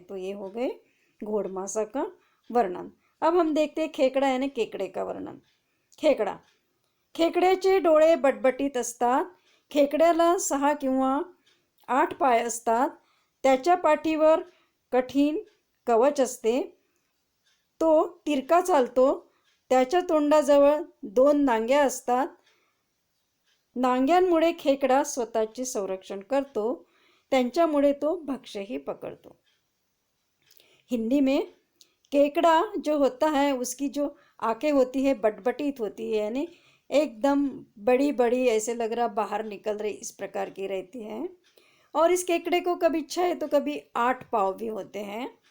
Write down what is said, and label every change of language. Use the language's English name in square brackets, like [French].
[Hindi] तो ये हो गए घोड़मासा का वर्णन. अब हम देखते हैं खेकड़ा यानी केकड़े का वर्णन. [Marathi] खेकड़ा. खेकड्याचे डोळे बटबटीत असतात. खेकड्याला 6 किंवा 8 पाय असतात. त्याच्या पाठीवर कठीण कवच असते. तो तिरका चालतो. त्याच्या तोंडाजवळ 2 नांग्या असतात. नांग्यांमुळे खेकडा स्वतःचे संरक्षण करतो. त्यांच्यामुळे तो भक्ष्यही पकड़तो. [Hindi] हिंदी में केकड़ा जो होता है उसकी जो आंखें होती है बटबटीत होती है, यानी एकदम बड़ी बड़ी, ऐसे लग रहा बाहर निकल रही, इस प्रकार की रहती है. और इस केकड़े को कभी 6 तो कभी 8 पाँव भी होते हैं.